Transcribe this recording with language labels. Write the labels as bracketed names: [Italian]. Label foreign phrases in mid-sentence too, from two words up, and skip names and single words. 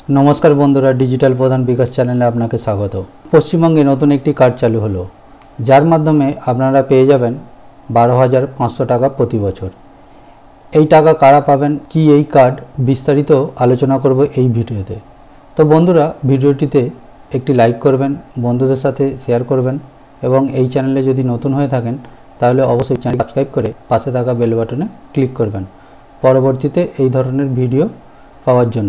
[Bangla] নমস্কার বন্ধুরা ডিজিটাল প্রধান বিকাশ চ্যানেলে আপনাকে স্বাগত। পশ্চিমবঙ্গে নতুন একটি কার্ড চালু হলো যার মাধ্যমে আপনারা পেয়ে যাবেন 12,500 টাকা প্রতি বছর। এই টাকা কারা পাবেন কি এই কার্ড বিস্তারিত আলোচনা করব এই ভিডিওতে। তো বন্ধুরা ভিডিওটিতে একটি লাইক করবেন, বন্ধুদের সাথে শেয়ার করবেন এবং এই চ্যানেলে যদি নতুন হয়ে থাকেন তাহলে অবশ্যই চ্যানেল সাবস্ক্রাইব করে পাশে থাকা [English] bell button [Bangla] ক্লিক করবেন পরবর্তীতে এই ধরনের ভিডিও পাওয়ার জন্য।